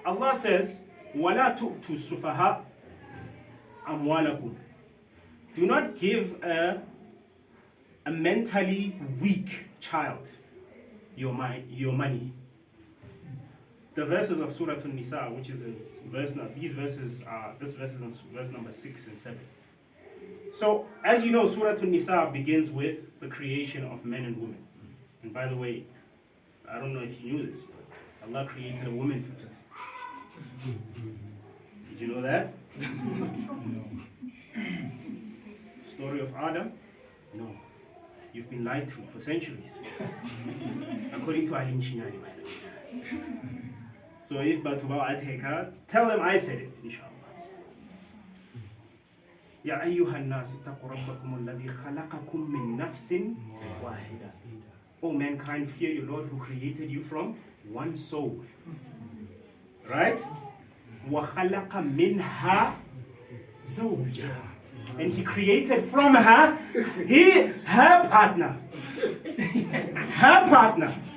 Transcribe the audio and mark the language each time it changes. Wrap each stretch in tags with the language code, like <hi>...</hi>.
<ar>Allah says, وَلَا تُؤْتُوا السُّفَهَاءَ أَمْوَالَكُمْ.</ar> <en>Do not give a mentally weak child your money. The verses of Surah An-Nisa, which is in this verse is in verse number 6 and 7. So, as you know, Surah An-Nisa begins with the creation of men and women. And by the way, I don't know if you knew this, but Allah created a woman first. Did you know that? Story of Adam? No. You've been lied to for centuries. According to Nchinyane, by the way. So if Batuba Ateka, tell them I said it, inshallah.</en> <ar>يا أيها الناس اتقوا ربكم الذي خلقكم من نفس واحدة.</ar> <en>O mankind, fear your Lord who created you from one soul. Right?</en> <ar>وَخَلَقَ مِنْهَا زَوْجَهَا.</ar> <en>And he created from her, her partner. Her partner.</en>